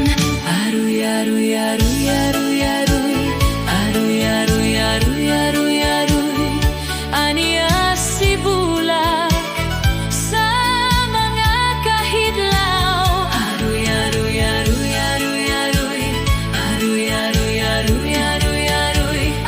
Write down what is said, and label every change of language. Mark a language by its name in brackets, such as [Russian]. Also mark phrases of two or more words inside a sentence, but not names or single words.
[Cebuano] Aruy, aruy, aruy, aruy, aruy, aruy, aruy, aruy, aruy, aruy, aniya si bulak sa mga kahidlaw. Aruy, aruy, aruy, aruy, aruy, aruy, aruy, aruy, aruy, aruy,